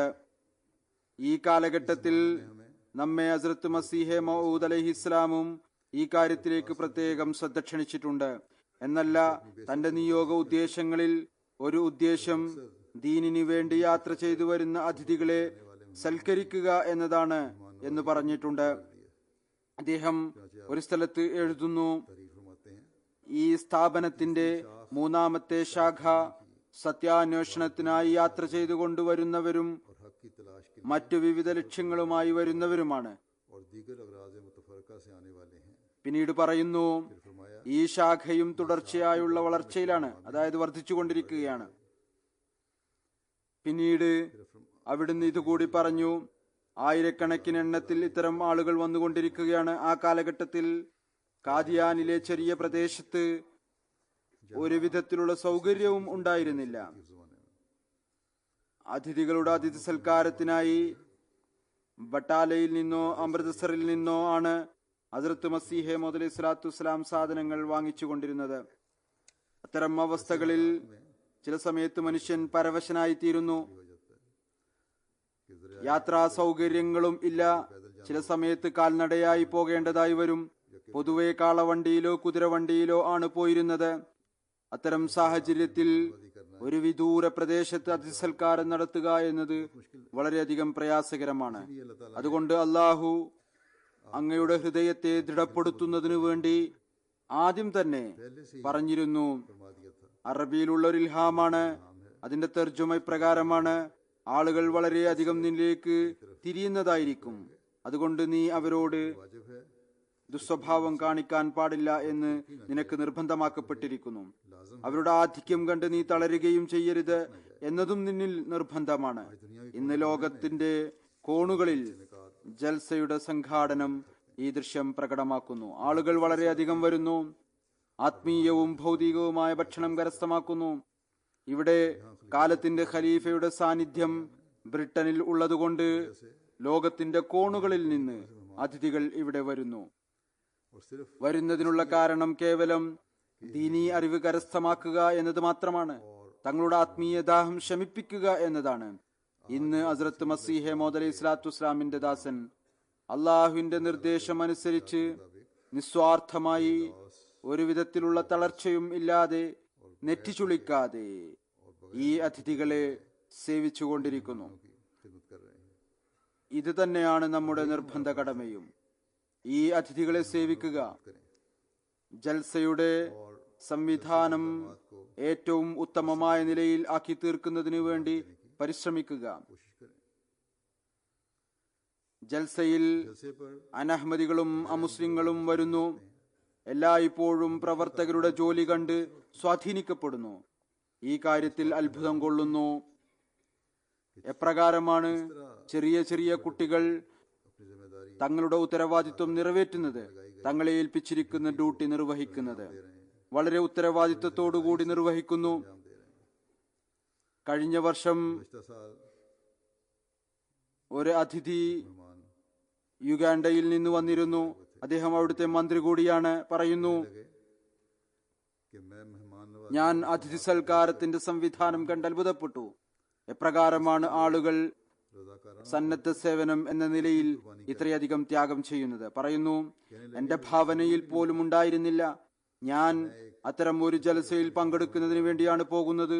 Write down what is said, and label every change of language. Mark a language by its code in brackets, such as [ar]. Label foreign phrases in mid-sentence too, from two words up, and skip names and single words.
[ml] ഈ കാലഘട്ടത്തിൽ നമ്മെ ഹസ്രത്ത് മസീഹെ മൗഊദ് അലൈഹിസ്സലാമും ഈ കാര്യത്തിലേക്ക് പ്രത്യേകം ശ്രദ്ധ ക്ഷണിച്ചിട്ടുണ്ട്. എന്നല്ല, തന്റെ നിയോഗ ഉദ്ദേശങ്ങളിൽ ഒരു ഉദ്ദേശം ദീനിനു വേണ്ടി യാത്ര ചെയ്തു വരുന്ന അതിഥികളെ സൽക്കരിക്കുക എന്നതാണ് എന്ന് പറഞ്ഞിട്ടുണ്ട്. അദ്ദേഹം ഒരു സ്ഥലത്ത് എഴുതുന്നു, [ur] تعریف فرماتے ہیں. [ml] ഈ സ്ഥാപനത്തിന്റെ മൂന്നാമത്തെ ശാഖ സത്യാന്വേഷണത്തിനായി യാത്ര ചെയ്തു കൊണ്ടുവരുന്നവരും [ur] اور حق کی تلاش کے [ml] മറ്റു വിവിധ ലക്ഷ്യങ്ങളുമായി വരുന്നവരുമാണ്. [ur] اور دیگر اغراض متفرقہ سے آنے والے ہیں. [ml] പിന്നീട് പറയുന്നു, [ur] پھر فرمایا [ml] ഈ ശാഖയും തുടർച്ചയായുള്ള വളർച്ചയിലാണ്, അതായത് വർദ്ധിച്ചുകൊണ്ടിരിക്കുകയാണ്. പിന്നീട് അവിടുന്ന് ഇതുകൂടി പറഞ്ഞു, ആയിരക്കണക്കിന് എണ്ണത്തിൽ ഇത്തരം ആളുകൾ വന്നുകൊണ്ടിരിക്കുകയാണ്. ആ കാലഘട്ടത്തിൽ കാദിയാനിലെ ചെറിയ പ്രദേശത്ത് ഒരു വിധത്തിലുള്ള സൗകര്യവും ഉണ്ടായിരുന്നില്ല. [ur] اس زمانے میں [ml] അതിഥികളുടെ അതിഥി സൽക്കാരത്തിനായി ബട്ടാലയിൽ നിന്നോ അമൃത്സറിൽ നിന്നോ ആണ് ഹസ്രത്ത് മസീഹെ മൗഊദ് അലൈഹി സ്വലാത്തു വസ്സലാം സാധനങ്ങൾ വാങ്ങിച്ചുകൊണ്ടിരുന്നത്. അത്തരം അവസ്ഥകളിൽ ചില സമയത്ത് മനുഷ്യൻ പരവശനായി തീരുന്നു. [ur] کہ ذریعہ [ml] യാത്രാ സൗകര്യങ്ങളും ഇല്ല. ചില സമയത്ത് കാൽനടയായി പോകേണ്ടതായി വരും. പൊതുവെ കാളവണ്ടിയിലോ കുതിരവണ്ടിയിലോ ആണ് പോയിരുന്നത്. അത്തരം സാഹചര്യത്തിൽ ഒരു വിദൂര പ്രദേശത്ത് അതിഥിസൽക്കാരം നടത്തുക എന്നത് വളരെയധികം പ്രയാസകരമാണ്. അതുകൊണ്ട് അള്ളാഹു അങ്ങയുടെ ഹൃദയത്തെ ദൃഢപ്പെടുത്തുന്നതിനു വേണ്ടി ആദ്യം തന്നെ പറഞ്ഞിരുന്നു, [ur] فرما دیا تھا. [ml] അറബിയിലുള്ള ഒരു ഇൽഹാമാണ്. അതിന്റെ തർജുമ പ്രകാരമാണ്, ആളുകൾ വളരെയധികം നിന്നിലേക്ക് തിരിയുന്നതായിരിക്കും. അതുകൊണ്ട് നീ അവരോട് [ur] واجب ہے [ml] ദുസ്വഭാവം കാണിക്കാൻ പാടില്ല എന്ന് നിനക്ക് നിർബന്ധമാക്കപ്പെട്ടിരിക്കുന്നു. അവരുടെ ആധിക്യം കണ്ട് നീ തളരുകയും ചെയ്യരുത് എന്നതും നിന്നിൽ നിർബന്ധമാണ്. ഇന്ന് ലോകത്തിന്റെ കോണുകളിൽ ജൽസയുടെ സംഘാടനം ഈ ദൃശ്യം പ്രകടമാക്കുന്നു. ആളുകൾ വളരെയധികം വരുന്നു. ആത്മീയവും ഭൗതികവുമായ ഭക്ഷണം കരസ്ഥമാക്കുന്നു. ഇവിടെ കാലത്തിന്റെ ഖലീഫയുടെ സാന്നിധ്യം ബ്രിട്ടനിൽ ഉള്ളതുകൊണ്ട് ലോകത്തിന്റെ കോണുകളിൽ നിന്ന് അതിഥികൾ ഇവിടെ വരുന്നു. [ur] اور صرف [ml] വരുന്നതിനുള്ള കാരണം കേവലം ദീനീ അറിവ് കരസ്ഥമാക്കുക എന്നത് മാത്രമാണ്. തങ്ങളുടെ ആത്മീയ ദാഹം ശമിപ്പിക്കുക എന്നതാണ്. ഇന്ന് ഹസ്രത്ത് മസീഹെ മൗദ് അലൈഹി സ്വലാത്തു വസ്സലാമിന്റെ ദാസൻ അള്ളാഹുവിന്റെ നിർദ്ദേശം അനുസരിച്ച് നിസ്വാർത്ഥമായി ഒരു വിധത്തിലുള്ള തളർച്ചയും ഇല്ലാതെ നെറ്റിച്ചുളിക്കാതെ ഈ അതിഥികളെ സേവിച്ചുകൊണ്ടിരിക്കുന്നു. [ur] کی خدمت کر رہے ہیں. [ml] ഇത് തന്നെയാണ് നമ്മുടെ നിർബന്ധ കടമയും. ഈ അതിഥികളെ സേവിക്കുക, ജൽസയുടെ സംവിധാനം ഏറ്റവും ഉത്തമമായ നിലയിൽ ആക്കി തീർക്കുന്നതിനു വേണ്ടി പരിശ്രമിക്കുക. [ur] کوشش کریں. [ml] ജൽസയിൽ [ur] جلسے پر [ml] അനഹ്മദികളും അമുസ്ലിങ്ങളും വരുന്നു. എല്ലായ്പ്പോഴും പ്രവർത്തകരുടെ ജോലി കണ്ട് സ്വാധീനിക്കപ്പെടുന്നു. ഈ കാര്യത്തിൽ അത്ഭുതം കൊള്ളുന്നു. എപ്രകാരമാണ് ചെറിയ ചെറിയ കുട്ടികൾ [ur] اپنی ذمہ داری [ml] തങ്ങളുടെ ഉത്തരവാദിത്വം നിറവേറ്റുന്നത്, തങ്ങളെ ഏൽപ്പിച്ചിരിക്കുന്ന ഡ്യൂട്ടി നിർവഹിക്കുന്നത് വളരെ ഉത്തരവാദിത്വത്തോടുകൂടി നിർവഹിക്കുന്നു. കഴിഞ്ഞ വർഷം [ur] پچھلا سال [ml] ഒരു അതിഥി मेहमान യുഗാണ്ടയിൽ നിന്ന് വന്നിരുന്നു. അദ്ദേഹം അവിടുത്തെ മന്ത്രി കൂടിയാണ്. പറയുന്നു, [ur] لگے کہ میں مہمان نواز [ml] ഞാൻ അതിഥി സൽക്കാരത്തിന്റെ സംവിധാനം കണ്ട് അത്ഭുതപ്പെട്ടു. എപ്രകാരമാണ് ആളുകൾ रजाकाराना സന്നദ്ധ സേവനം എന്ന നിലയിൽ ഇത്രയധികം ത്യാഗം ചെയ്യുന്നത്. പറയുന്നു, എന്റെ ഭാവനയിൽ പോലും ഉണ്ടായിരുന്നില്ല ഞാൻ അത്തരം ഒരു ജലസയിൽ പങ്കെടുക്കുന്നതിന് വേണ്ടിയാണ് പോകുന്നത്.